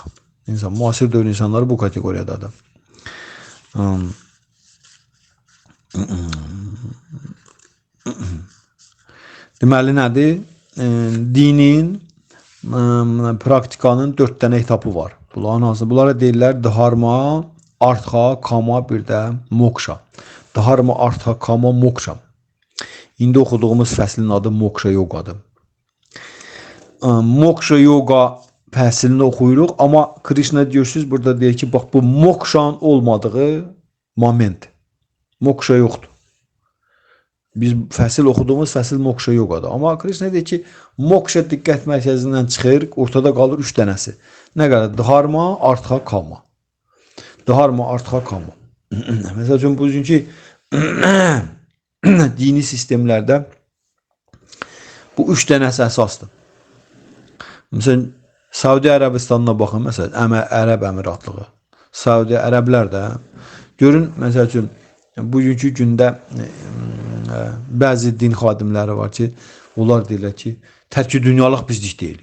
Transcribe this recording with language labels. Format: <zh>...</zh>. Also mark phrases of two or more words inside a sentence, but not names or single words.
<az>Müasir dövr insanları bu kateqoriyadadır. Deməli nədir? Dinin, praktikanın 4 dənə etapı var. Bunlara deyirlər</az> <sa>धर्म अर्थ काम,</sa> <az>bir də moksha.</az> <sa>धर्म अर्थ काम मोक्ष.</sa> <az>İndi oxuduğumuz fəslin adı moksha yogadır. Moksha yoga fəslini oxuyuruq, amma Krishna diyorsunuz burada deyir ki, bax bu mokshanın olmadığı moment. Moksha yoxdur. Biz fəsil oxuduğumuz fəsil moksha yogadır. Amma Krishna deyir ki, moksha diqqət mərkəzindən çıxır, ortada qalır 3 dənəsi. Nə qədər?</az> <sa>धर्म अर्थ काम धर्म अर्थ काम.</sa> <az>Məsəl üçün, bugünkü dini sistemlərdə bu 3 dənəsi əsasdır. Məsələn, Saudi Ərəbistanına baxın, məsələn, Ərəb Əmiratlığı. Saudi Ərəblər də, görün, məsəl üçün, bugünkü gündə bəzi din xadimləri var ki, onlar deyirlər ki, tərki dünyalıq bizlik deyil.</az>